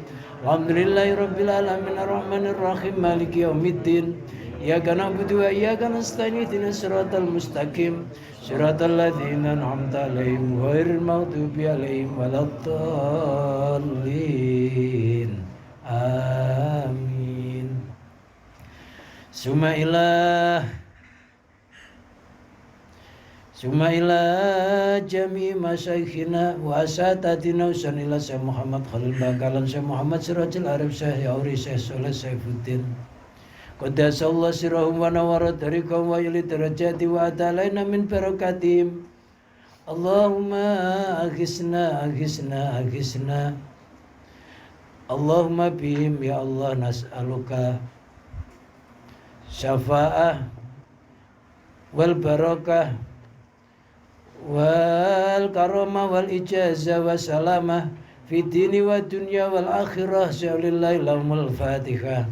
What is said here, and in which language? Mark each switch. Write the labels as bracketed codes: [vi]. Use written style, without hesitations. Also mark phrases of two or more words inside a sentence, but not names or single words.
[ar] الحمد لله رب العالمين الرحمن الرحيم مالك يوم الدين. إياك نعبد وإياك نستعين اهدنا الصراط المستقيم صراط الذين أنعمت عليهم غير المغضوب عليهم ولا الضالين. آمين. ثم إلى جميع مشايخنا وأساتذتنا usanila Syekh Muhammad Khalil Bakalan, Syekh Muhammad Sirajul Arif, Syekh Yauri, Syekh Soleh Saifuddin قدس الله سرهم ونور طريقهم ويعلي درجاتهم وأعاد علينا من بركاتهم اللهم أغثنا اللهم بهم يا الله نسألك الشفاعة والبركة والكرامة والإجازة والسلامة في الدين والدنيا والآخرة شيء لله لهم الفاتحة.